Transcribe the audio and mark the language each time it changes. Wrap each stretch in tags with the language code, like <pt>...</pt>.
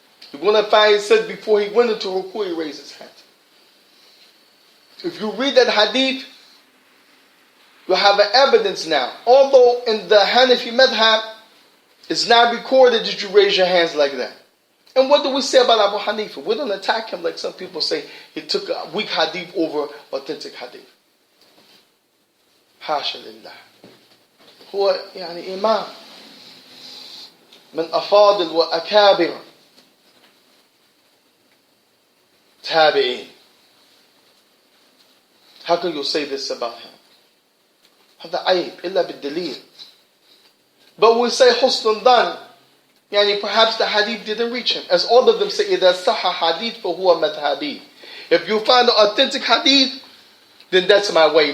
<en>You're going to find he said before he went into ruku' he raised his hands. If you read that hadith, you have an evidence now. Although in the Hanafi madhab, it's not recorded that you raise your hands like that. And what do we say about Abu Hanifa? We don't attack him like some people say he took a weak hadith over authentic hadith.</en> <ar>Hasha lillah. هو إمام من أفاضل وأكابر تابعين.</ar> <en>How can you say this about him?</en> <ar>هذا عيب إلا بالدليل.</ar> <en>But we say حسن ظن, perhaps the hadith didn't reach him. As all of them say,</en> <ar>إذا صح حديث فهو مذهبي.</ar> <en>If you find the authentic hadith, then that's my way.</en>